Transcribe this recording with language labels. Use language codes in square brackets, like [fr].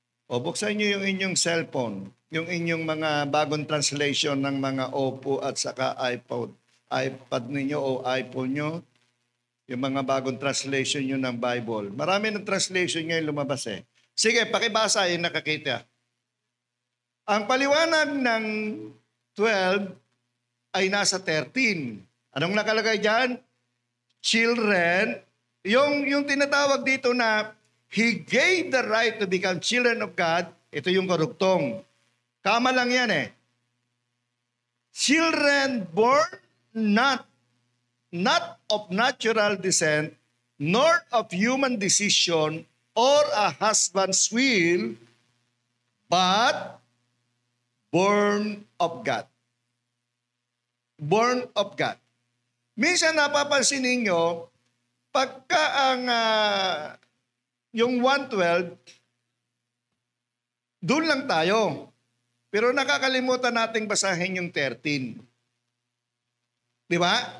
[tl] Buksan nyo yung inyong cellphone, yung inyong mga bagong translation ng mga Oppo at saka iPad ninyo o iPhone nyo, yung mga bagong translation nyo ng Bible. Marami ng translation ngayon lumabas Sige, pakibasa yung nakakita. Ang paliwanag ng 12 ay nasa 13. Anong nakalagay dyan? Children. Yung tinatawag dito na [en] He gave the right to become children of God. [tl] Ito yung karugtong. Kama lang yan [en] Children born not of natural descent, nor of human decision, or a husband's will, but born of God. Born of God. [tl] Minsan napapansin ninyo, pagka ang yung 1:12, doon lang tayo. Pero nakakalimutan nating basahin yung 13. Di ba?